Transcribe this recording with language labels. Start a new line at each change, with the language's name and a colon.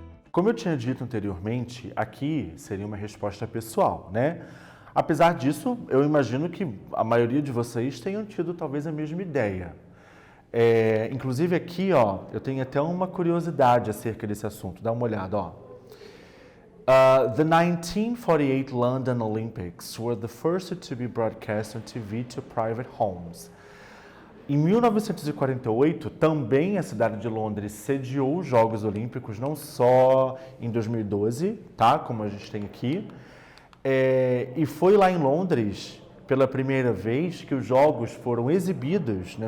Portuguese: Como eu tinha dito anteriormente, aqui seria uma resposta pessoal, né? Apesar disso, eu imagino que a maioria de vocês tenham tido talvez a mesma ideia. Inclusive aqui, ó, eu tenho até uma curiosidade acerca desse assunto. Dá uma olhada, ó.
English: The 1948 London Olympics were the first to be broadcast on TV to private homes.
Portuguese: Em 1948, também a cidade de Londres sediou os Jogos Olímpicos, não só em 2012, tá? Como a gente tem aqui. E foi lá em Londres, pela primeira vez, que os Jogos foram exibidos, né?